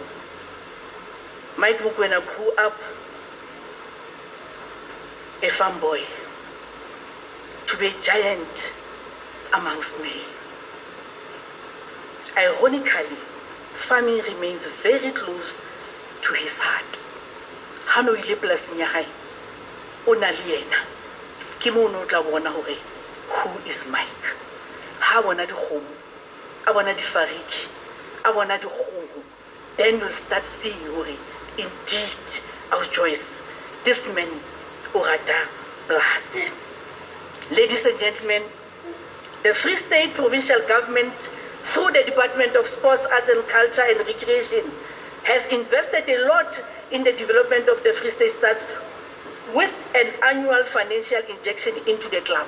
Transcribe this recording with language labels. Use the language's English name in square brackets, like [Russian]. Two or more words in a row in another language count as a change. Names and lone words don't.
[English] Mike Mokoena grew up a farm boy to be a giant amongst men. Ironically, farming remains very close to his heart. [Southern Sotho] Hano ile polasing ya hae o na le yena ke mo no tla bona hore [English] who is Mike. [Southern Sotho] Ha bona dikgomo, a bona difariki, a bona dikgomo, [English] then we'll start seeing hore indeed our choice, this man [Southern Sotho] o rata [English] blast. Ladies and gentlemen, the Free State Provincial Government, through the Department of Sports, Arts and Culture and Recreation, has invested a lot in the development of the Free State Stars with an annual financial injection into the club.